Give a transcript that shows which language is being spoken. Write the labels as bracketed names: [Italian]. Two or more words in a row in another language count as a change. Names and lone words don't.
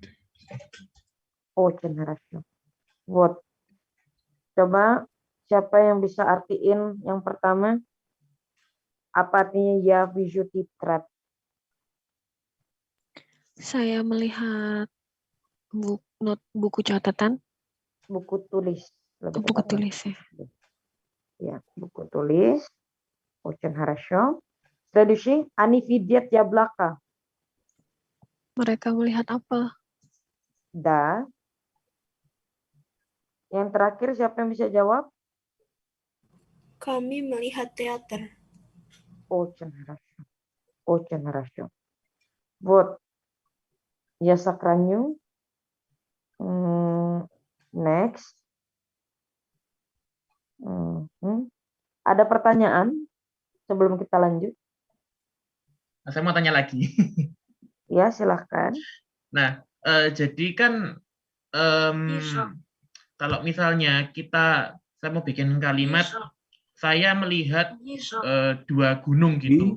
[Russian] Очень хорошо. [English] What? [Indonesian] Coba siapa yang bisa artiin yang pertama? Apa artinya ya visuti-trat? Saya melihat buku catatan. Buku tulis. Buku tulis ya. Ya, buku tulis. [Russian] Очень хорошо. Следующий. Они видят яблоко. [Indonesian] Mereka melihat apa? [Russian] Da. [Indonesian] Yang terakhir siapa yang bisa jawab? Kami melihat teater. [Russian] Очень хорошо. Очень хорошо. Вот. Я сохраню. [English] Next. [Indonesian] Ada pertanyaan sebelum kita lanjut? Saya mau tanya lagi. Ya, silahkan. Nah, jadi kan kalau misalnya saya mau bikin kalimat, saya melihat dua gunung gitu.